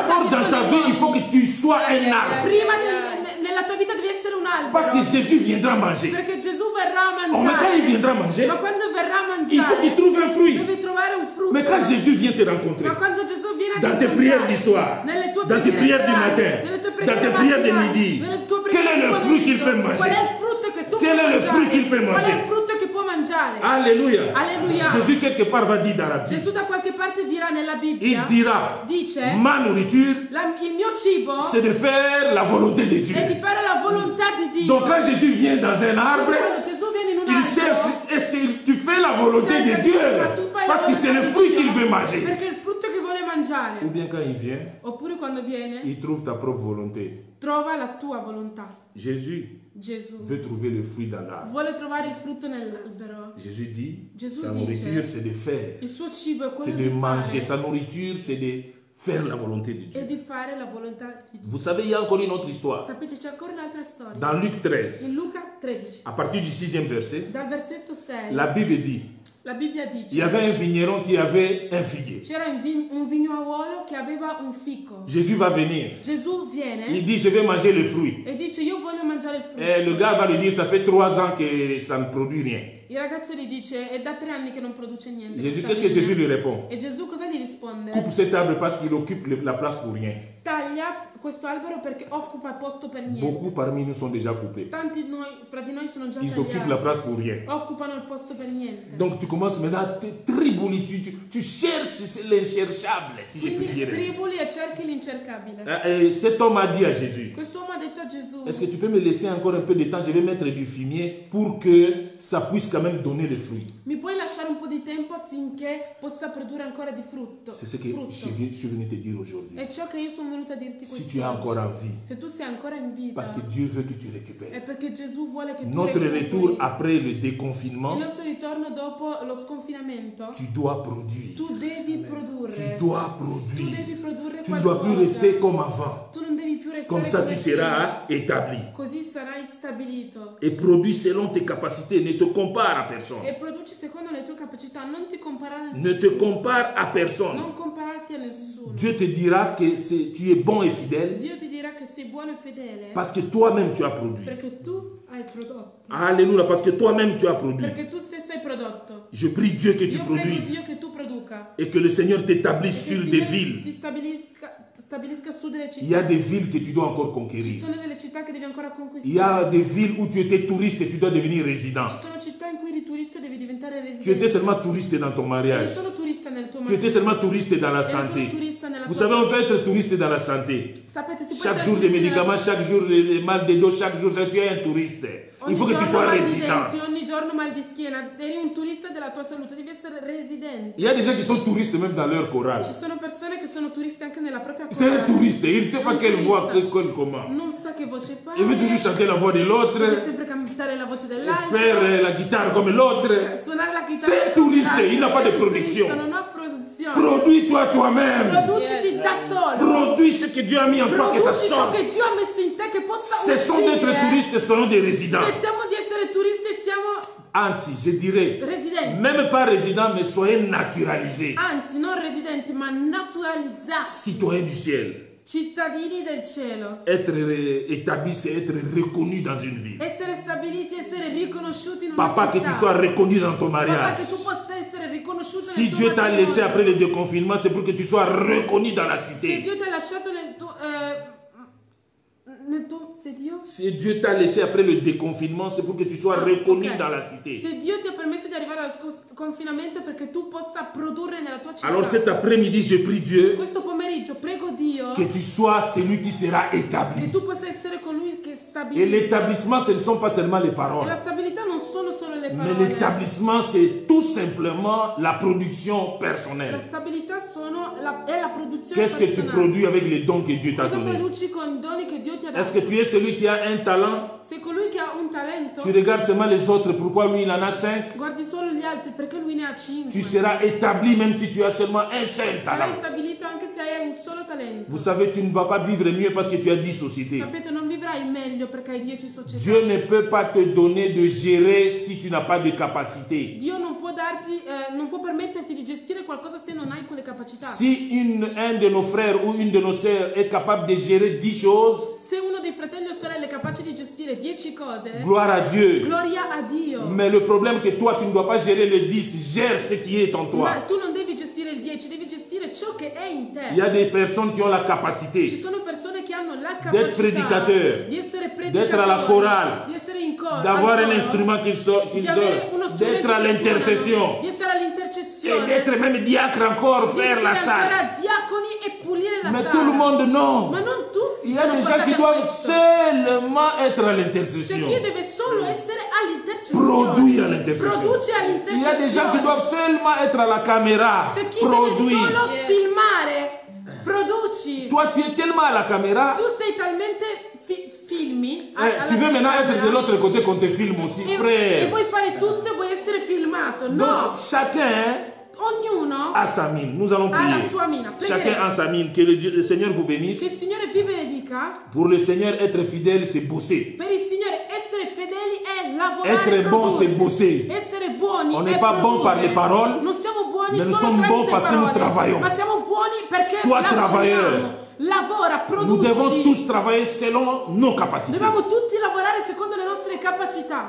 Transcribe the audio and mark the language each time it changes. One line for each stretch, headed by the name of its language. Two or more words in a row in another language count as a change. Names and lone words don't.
French: D'abord, dans ta vie, il faut que tu sois un arbre.
Italian: Prima nella tua vita devi essere un albero.
French: Parce que Jésus viendra manger.
Italian: Perché Gesù verrà a
French: Oh, mais quand il
Italian: mangiare.
French: viendra manger,
Italian: Ma quando verrà a
French: il faut qu'il
Italian: mangiare,
French: trouve un fruit.
Italian: devi trovare un frutto.
French: Mais quand Jésus vient te rencontrer,
Italian: Ma quando Gesù viene a
French: dans tes
Italian: incontrare,
French: prières du soir,
Italian: nelle tue
French: dans tes prières du
Italian: serali,
French: matin,
Italian: nelle tue
French: dans
Italian: preghiere
French: tes prières de
Italian: mattinali,
French: midi,
Italian: nelle tue
French: quel
Italian: preghiere
French: est le
Italian: di
French: fruit qu'il
Italian: pomeriggio,
French: peut manger?
Italian: qual è il frutto che tu
French: Quel
Italian: puoi
French: est le
Italian: mangiare?
French: fruit qu'il peut
Italian: Qual è
French: manger?
Italian: il frutto che può mangiare?
French: Alléluia.
Italian: Alléluia.
French: Jésus quelque part va dire dans la Bible,
Italian: Gesù da qualche parte dirà nella
French: il
Italian: Bibbia,
French: dira,
Italian: dice,
French: ma nourriture,
Italian: il mio cibo
French: c'est de faire la volonté de Dieu.
Italian: è di fare la volontà di Dio.
French: Donc quand Jésus vient dans un arbre,
Italian: Quando Gesù viene in un
French: il
Italian: albero,
French: cherche, est-ce que tu fais la volonté de
Italian: cerca di
French: Dieu?
Italian: dire, ma tu fai la
French: Parce que c'est le
Italian: volontà di
French: fruit
Italian: Dio,
French: qu'il veut manger.
Italian: perché è il frutto che vuole mangiare.
French: Ou bien quand il vient,
Italian: Oppure quando viene,
French: il trouve ta propre volonté.
Italian: trova la tua volontà.
French: Jésus
Italian: Gesù
French: veut trouver le fruit dans l'arbre.
Italian: vuole trovare il frutto nell'albero.
French: Jésus dit,
Italian: Gesù
French: sa
Italian: dice,
French: nourriture c'est de faire,
Italian: Il suo cibo è
French: c'est
Italian: quello
French: de
Italian: di
French: manger.
Italian: fare,
French: Sa nourriture c'est de faire la volonté de
Italian: e
French: Dieu.
Italian: di fare la volontà di Dio.
French: Vous savez, il y a encore une autre histoire.
Italian: Sapete, c'è ancora un'altra storia.
French: Dans Luc 13,
Italian: In Luca 13,
French: à partir du 6e verset,
Italian: dal versetto 6,
French: la Bible dit,
Italian: la Bibbia
French: il y
Italian: dice,
French: avait un vigneron qui avait un figuier.
Italian: c'era un vignuolo che aveva un fico.
French: Jésus va venir.
Italian: Gesù
French: Il
Italian: viene
French: dit, je vais manger le fruit.
Italian: e dice, io voglio mangiare il frutto.
French: Et le gars va lui dire, ça fait 3 ans que ça ne produit rien.
Italian: Il ragazzo gli dice, è da 3 anni che non produce niente.
French: Jésus,
Italian: questa
French: qu'est-ce que
Italian: vigna."
French: Jésus lui répond?
Italian: E Gesù cosa gli risponde?
French: Coupe cet arbre parce qu'il occupe la place pour rien.
Italian: Taglia questo albero perché occupa posto per niente.
French: Beaucoup parmi nous sont déjà coupés.
Italian: Tanti fra di noi sono già
French: Ils occupent la
Italian: tagliati.
French: place pour rien.
Italian: Occupano il posto per niente.
French: Donc tu commences maintenant à te tribouler, tu cherches l'incherchable, si je peux
Italian: Quindi
French: dire.
Italian: tribuli e cerchi l'incercabile.
French: Et cet homme a dit à Jésus,
Italian: Quest'uomo ha detto a Gesù,
French: est-ce que tu peux me laisser encore un peu de temps? Je vais mettre du fumier pour que ça puisse quand même donner le fruit.
Italian: mi puoi lasciare un po' di tempo affinché possa produrre ancora di frutto?
French: C'est ce que
Italian: Frutto.
French: je suis venu te dire aujourd'hui.
Italian: È ciò che io sono venuta a dirti
French: Si
Italian: questo
French: tu es encore en vie,
Italian: Se tu sei ancora in vita,
French: parce que Dieu veut que tu
Italian: è
French: récupères.
Italian: perché Gesù vuole che tu
French: Notre
Italian: recuperi.
French: retour après le
Italian: Il
French: déconfinement,
Italian: nostro ritorno dopo lo sconfinamento,
French: tu dois produire.
Italian: tu devi produrre.
French: Tu dois
Italian: Tu
French: produire.
Italian: devi produrre
French: Tu ne dois plus
Italian: qualcosa.
French: rester comme avant.
Italian: Tu non devi più restare
French: Comme ça,
Italian: come
French: tu
Italian: prima.
French: seras établi.
Italian: Così sarai stabilito.
French: Et produis selon tes capacités. Ne te compare à personne.
Italian: E produci secondo le tue capacità, non ti comparare a
French: Ne
Italian: nessuno.
French: te compare à personne.
Italian: Non compararti a nessuno.
French: Dieu te dira que tu es bon et fidèle
Italian: Dio ti dirà che sei buono e fedele
French: parce que toi-même tu as produit.
Italian: perché tu hai prodotto.
French: Alléluia, parce que toi-même tu as produit.
Italian: Perché tu stesso hai prodotto.
French: Je prie Dieu que tu
Italian: Io prego
French: produises
Italian: Dio che tu produca.
French: et que le Seigneur t'établisse
Italian: E che il
French: sur des
Italian: Signore
French: villes.
Italian: ti stabilisca su delle
French: Il y a
Italian: città.
French: des villes que tu dois encore
Italian: Ci
French: conquérir.
Italian: sono delle città che devi ancora
French: Il y a
Italian: conquistare.
French: des villes où tu étais touriste et tu dois devenir résident.
Italian: Ci sono città in cui eri turista e devi diventare
French: Tu étais
Italian: residente.
French: seulement touriste dans ton
Italian: Eri
French: mariage.
Italian: solo turista nel tuo
French: Tu étais seulement touriste dans la
Italian: Eri solo
French: santé.
Italian: turista nella
French: Vous
Italian: tua
French: savez, on peut être touriste dans la santé.
Italian: Sapete, si può
French: Chaque
Italian: essere
French: jour des
Italian: turista nella
French: médicaments, chaque jour les mal de dos, chaque jour, tu es un touriste. Il
Italian: Ogni
French: faut que tu
Italian: giorno
French: sois
Italian: mal di
French: résident.
Italian: denti, ogni giorno mal di schiena, eri un turista della tua salute, devi essere residente.
French: Il y a des gens qui sont touristes même dans leur chorale.
Italian: Ci sono persone che sono turisti anche nella propria
French: C'est un
Italian: corale.
French: touriste, il ne sait pas
Italian: Un
French: quelle voix,
Italian: turista.
French: comment.
Italian: Non sa che voce fa.
French: Il veut toujours chanter la voix de
Italian: Deve
French: l'autre,
Italian: sempre cantare la voce dell'altro.
French: faire la guitare comme l'autre.
Italian: Suonare la chitarra.
French: C'est un touriste, il n'a pas de
Italian: È un turista,
French: production.
Italian: Non ha produzione.
French: Produis-toi toi-même.
Italian: Produciti da solo.
French: Produis ce que Dieu a mis en toi, que ça
Italian: Produci ciò
French: sorte.
Italian: che Dio ha messo in te che possa
French: Cessons d'être
Italian: uscire.
French: touristes, soyons des résidents.
Italian: Smettiamo di essere turisti e siamo Anzi,
French: je dirais,
Italian: residenti.
French: même pas résidents, mais soyez naturalisés.
Italian: Anzi, non residenti, ma naturalizzati.
French: Citoyens du ciel.
Italian: Cittadini del cielo.
French: Être établi, c'est être reconnu dans une ville.
Italian: Essere stabiliti, essere riconosciuti in una
French: Papa, que
Italian: città.
French: tu sois reconnu dans ton
Italian: Papà,
French: mariage.
Italian: che tu possa essere riconosciuto
French: Si
Italian: nel tuo
French: Dieu t'a
Italian: matrimonio.
French: laissé après le déconfinement, c'est pour que tu sois reconnu dans la
Italian: Se
French: cité.
Italian: Dio ti ha lasciato se Dio
French: Si Dieu t'a laissé après le déconfinement, c'est pour que tu sois reconnu
Italian: ok.
French: dans la cité.
Italian: Se Dio ti ha permesso di arrivare allo confinamento perché tu possa produrre nella tua città.
French: Alors cet après-midi, je prie Dieu
Italian: Questo pomeriggio prego Dio
French: que tu sois celui qui sera établi.
Italian: che tu possa essere colui che
French: Et
Italian: stabilisce.
French: l'établissement, ce ne sont pas seulement les
Italian: E
French: paroles,
Italian: la stabilità non sono solo le
French: mais Mais
Italian: parole.
French: l'établissement, c'est tout simplement la production
Italian: La
French: personnelle.
Italian: stabilità è la produzione
French: Qu'est-ce que tu
Italian: personale.
French: produis avec les dons que Dieu t'a
Italian: Cosa
French: donnés?
Italian: produci con i doni che Dio ti ha
French: Est-ce que
Italian: dato?
French: tu es celui qui a un talent?
Italian: Se colui che ha un talento,
French: Tu regardes seulement les autres, pourquoi lui il en a 5?
Italian: guardi solo gli altri perché lui ne ha 5.
French: Tu seras établi même si tu as seulement un seul
Italian: Sarai
French: talent.
Italian: stabilito anche se hai un solo talento.
French: Vous savez, tu ne vas pas vivre mieux parce que tu as 10 sociétés.
Italian: Sapete, non vivrai meglio perché hai 10 società.
French: Dieu ne peut pas te donner de gérer si tu n'as pas de capacité.
Italian: Dio non può darti, non può permetterti di gestire qualcosa se non hai quelle capacità.
French: Si un de nos frères ou une de nos sœurs est capable de gérer 10 choses,
Italian: Se uno dei fratelli o sorelle è capace di gestire 10 cose,
French: gloire à Dieu.
Italian: gloria a Dio.
French: Mais le problème est que toi, tu ne dois pas gérer le 10, gère ce qui est en
Italian: Ma
French: toi.
Italian: tu non devi gestire il 10, devi gestire ciò che è in te.
French: Il y a des personnes qui ont la
Italian: Ci
French: capacité
Italian: sono persone che hanno la
French: d'être
Italian: capacità
French: prédicateur,
Italian: di essere
French: d'être à la chorale,
Italian: di essere in coro,
French: d'avoir
Italian: al
French: un
Italian: coro,
French: instrument qu'ils
Italian: di avere uno
French: ont,
Italian: strumento
French: d'être à
Italian: che
French: l'intercession
Italian: suonano, di essere
French: et
Italian: all'intercessione,
French: d'être même diacre encore,
Italian: di
French: faire la
Italian: essere
French: salle.
Italian: ancora diaconi e pulire la
French: Mais
Italian: sala.
French: tout le monde,
Italian: non. Ma non tutti.
French: Il y a des
Italian: sono
French: gens qui
Italian: portati a
French: doivent
Italian: questo.
French: seulement être à
Italian: C'è
French: l'intercession.
Italian: chi deve solo essere all'intercessione.
French: Produire à l'intercession.
Italian: Produce
French: Il y a des gens qui
Italian: all'intercessione.
French: doivent seulement être à la caméra.
Italian: C'è chi deve
French: Produire.
Italian: solo filmare. Produci.
French: Toi, tu es tellement à la caméra.
Italian: Tu sei talmente filmi.
French: Tu veux maintenant être de l'autre côté qu'on te filme aussi,
Italian: e
French: frère.
Italian: vuoi fare tutto e vuoi essere filmato. No.
French: Donc, chacun
Italian: Ognuno
French: a sa mine. Nous allons
Italian: ha la
French: prier.
Italian: sua mina.
French: Chacun
Italian: Pregheremo.
French: a sa mine. Que le Seigneur vous
Italian: Che
French: bénisse.
Italian: il Signore vi benedica.
French: Pour le Seigneur, être fidèle, c'est bosser.
Italian: Per il Signore essere fedeli è lavorare.
French: Être bon, c'est
Italian: produrre.
French: bosser.
Italian: Essere buoni
French: On
Italian: è
French: n'est pas bon par les
Italian: produrre.
French: paroles,
Italian: Non siamo buoni
French: mais nous
Italian: solo
French: sommes
Italian: tramite
French: bons parce que nous
Italian: parole,
French: travaillons.
Italian: ma siamo buoni perché
French: Sois travailleur.
Italian: lavoriamo. Lavora,
French: Nous devons
Italian: produci.
French: tous travailler selon nos capacités.
Italian: Dobbiamo tutti lavorare secondo le nostre capacità.